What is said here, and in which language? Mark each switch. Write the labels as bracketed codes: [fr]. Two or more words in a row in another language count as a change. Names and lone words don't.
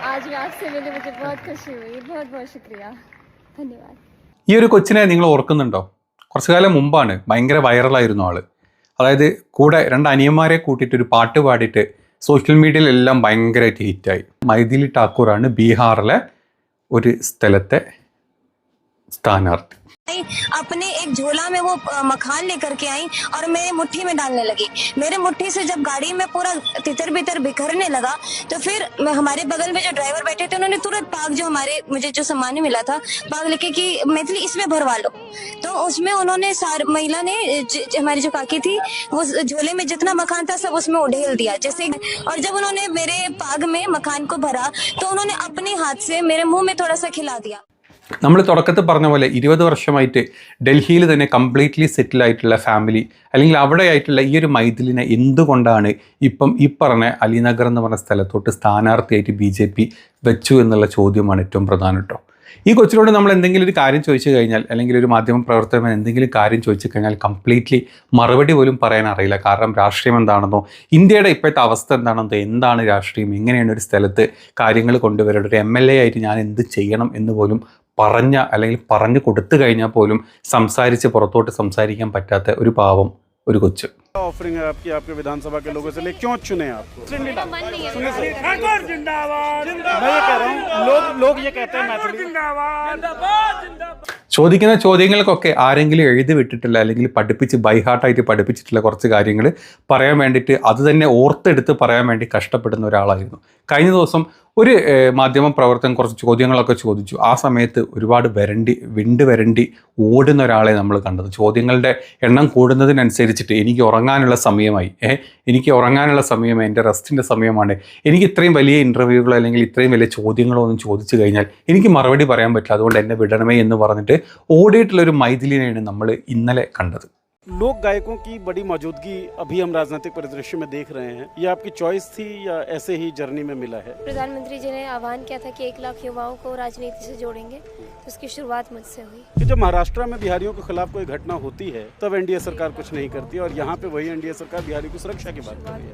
[hi] जी, आपसे मिले मुझे बहुत खुशी हुई। बहुत बहुत शुक्रिया, धन्यवाद। [ml] ഈ ഒരു കൊച്ചിനെ നിങ്ങൾ ഓർക്കുന്നുണ്ടോ? കുറച്ചു കാലം മുമ്പാണ് ഭയങ്കര വൈറലായിരുന്നു ആള്. അതായത് കൂടെ രണ്ട് അനിയന്മാരെ കൂട്ടിയിട്ട് ഒരു പാട്ട് പാടിയിട്ട് സോഷ്യൽ മീഡിയയിലെല്ലാം ഭയങ്കരമായിട്ട് ഹിറ്റായി. മൈഥിലി ഠാക്കൂറാണ് ബീഹാറിലെ ഒരു സ്ഥലത്തെ സ്ഥാനാർത്ഥി. [hi] अपने एक झोला में वो मखान लेकर के आई और मेरे मुट्ठी में डालने लगी। मेरे मुट्ठी से जब गाड़ी में पूरा तितर बितर बिखरने लगा तो फिर हमारे बगल में जो ड्राइवर बैठे थे उन्होंने तुरंत पाग जो मुझे जो सामान मिला था पाग लेके कि मैथिली इसमें भरवा लो। तो उसमें उन्होंने महिला ने हमारी जो काकी थी वो झोले में जितना मखान था सब उसमें उड़ेल दिया जैसे। और जब उन्होंने मेरे पाग में मखान को भरा तो उन्होंने अपने हाथ से मेरे मुंह में थोड़ा सा खिला दिया. [ml] നമ്മൾ തുടക്കത്തിൽ പറഞ്ഞ പോലെ 20 വർഷമായിട്ട് ഡൽഹിയിൽ തന്നെ [en] completely settle [ml] ആയിട്ടുള്ള ഫാമിലി, അല്ലെങ്കിൽ അവിടെ ആയിട്ടുള്ള ഈ ഒരു മൈഥിലിനെ എന്തുകൊണ്ടാണ് ഇപ്പം ഈ പറഞ്ഞ അലിനഗർ എന്ന് പറഞ്ഞ സ്ഥലത്തോട്ട് സ്ഥാനാർത്ഥിയായിട്ട് BJP വെച്ചു എന്നുള്ള ചോദ്യമാണ് ഏറ്റവും പ്രധാനം കേട്ടോ. ഈ കൊച്ചിനോട് നമ്മൾ എന്തെങ്കിലും ഒരു കാര്യം ചോദിച്ചു കഴിഞ്ഞാൽ, അല്ലെങ്കിൽ ഒരു മാധ്യമ പ്രവർത്തകൻ എന്തെങ്കിലും കാര്യം ചോദിച്ചു കഴിഞ്ഞാൽ കംപ്ലീറ്റ്ലി മറുപടി പോലും പറയാൻ അറിയില്ല. കാരണം രാഷ്ട്രീയം എന്താണെന്നോ, ഇന്ത്യയുടെ ഇപ്പോഴത്തെ അവസ്ഥ എന്താണെന്നോ, എന്താണ് രാഷ്ട്രീയം, എങ്ങനെയാണ് ഒരു സ്ഥലത്ത് കാര്യങ്ങൾ കൊണ്ടുവരേണ്ടത്, ഒരു MLA ആയിട്ട് ഞാൻ എന്ത് ചെയ്യണം എന്ന് പോലും അല്ലെങ്കിൽ പറഞ്ഞു കൊടുത്തു കഴിഞ്ഞാൽ പോലും സംസാരിച്ച് പുറത്തോട്ട് സംസാരിക്കാൻ പറ്റാത്ത ഒരു പാവം ഒരു കൊച്ച്. [hi] ऑफरिंग है आपके विधानसभा के लोगों से ले क्यों चुने आपको? मैं ये कह रहा हूँ लोग ये कहते हैं मैथिली [ml] ചോദിക്കുന്ന ചോദ്യങ്ങൾക്കൊക്കെ ആരെങ്കിലും എഴുതി വിട്ടിട്ടില്ല, അല്ലെങ്കിൽ പഠിപ്പിച്ച് ബൈഹാർട്ടായിട്ട് പഠിപ്പിച്ചിട്ടുള്ള കുറച്ച് കാര്യങ്ങൾ പറയാൻ വേണ്ടിയിട്ട് അത് തന്നെ ഓർത്തെടുത്ത് പറയാൻ വേണ്ടി കഷ്ടപ്പെടുന്ന ഒരാളായിരുന്നു. കഴിഞ്ഞ ദിവസം ഒരു മാധ്യമ പ്രവർത്തകൻ കുറച്ച് ചോദ്യങ്ങളൊക്കെ ചോദിച്ചു. ആ സമയത്ത് ഒരുപാട് വരണ്ടി ഓടുന്ന ഒരാളെ നമ്മൾ കണ്ടത്. ചോദ്യങ്ങളുടെ എണ്ണം കൂടുന്നതിനനുസരിച്ചിട്ട് എനിക്ക് ഉറങ്ങാനുള്ള സമയമായി, എൻ്റെ റെസ്റ്റിൻ്റെ സമയമാണ്, എനിക്ക് ഇത്രയും വലിയ ഇൻ്റർവ്യൂകളോ അല്ലെങ്കിൽ ഇത്രയും വലിയ ചോദ്യങ്ങളോ ഒന്നും ചോദിച്ചു കഴിഞ്ഞാൽ എനിക്ക് മറുപടി പറയാൻ പറ്റില്ല, അതുകൊണ്ട് എന്നെ വിടണമേ എന്ന് പറഞ്ഞിട്ട് ഓടിയിട്ടുള്ളൊരു മൈഥിലിനെയാണ് നമ്മൾ ഇന്നലെ കണ്ടത്. [hi] लोक गायकों की बड़ी मौजूदगी अभी हम राजनीतिक परिदृश्य में देख रहे हैं. ये आपकी चॉइस थी या ऐसे ही जर्नी में मिला है? प्रधानमंत्री जी ने आह्वान किया था कि 1 लाख युवाओं को राजनीति से जोड़ेंगे, तो उसकी शुरुआत मुझसे हुई. जब महाराष्ट्र में बिहारियों के खिलाफ कोई घटना होती है तब एनडीए सरकार कुछ नहीं करती और यहाँ पे वही एनडीए सरकार बिहारियों की सुरक्षा की बात कर रही है.